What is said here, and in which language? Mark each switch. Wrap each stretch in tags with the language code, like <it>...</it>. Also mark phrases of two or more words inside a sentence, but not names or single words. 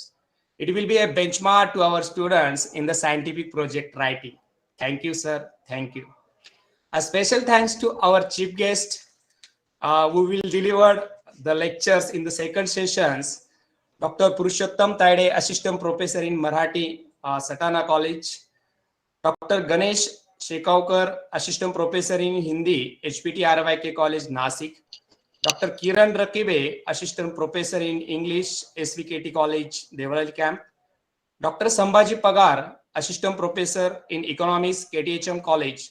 <en>It will be a benchmark to our students in the scientific project writing. Thank you, sir. Thank you. A special thanks to our chief guest who will deliver the lectures in the second sessions, Dr. Purushottam Taide, Assistant Professor in Marathi, Satana College, Dr. Ganesh Shekavkar, Assistant Professor in Hindi, HPT RYK College, Nasik. Dr. Kiran Rakibe, Assistant Professor in English, SVKT College, Devarali Camp. Dr. Sambhaji Pagar, Assistant Professor in Economics, KTHM College.</en>